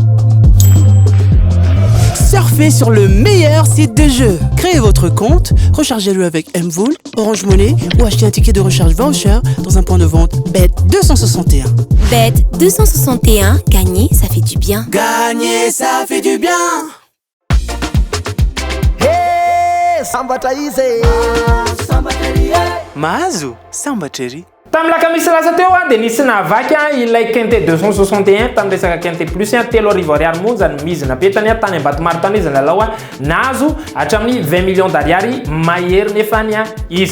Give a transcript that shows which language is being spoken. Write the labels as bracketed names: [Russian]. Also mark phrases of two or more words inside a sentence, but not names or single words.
[French] Surfez sur le meilleur site de jeu. Créez votre compte, rechargez-le avec Mvool, Orange Money ou achetez un ticket de recharge voucher dans un point de vente Bet261. Bet261, gagner, ça fait du bien. Gagner, ça fait du bien. [Malagasy] Hey, sambatra izy. Mahazo, sambatreri. Tamla kamisa lasa teo dia nisy nahavaky ilay quinte 261 tamin'ny resaka quinte plus telo arivo ariary monja ny mizina petany tany Ambatomaro tany izy nalalao nahazo hatramin'ny 20 [French] millions d'ariary [Malagasy] mahery nefany izy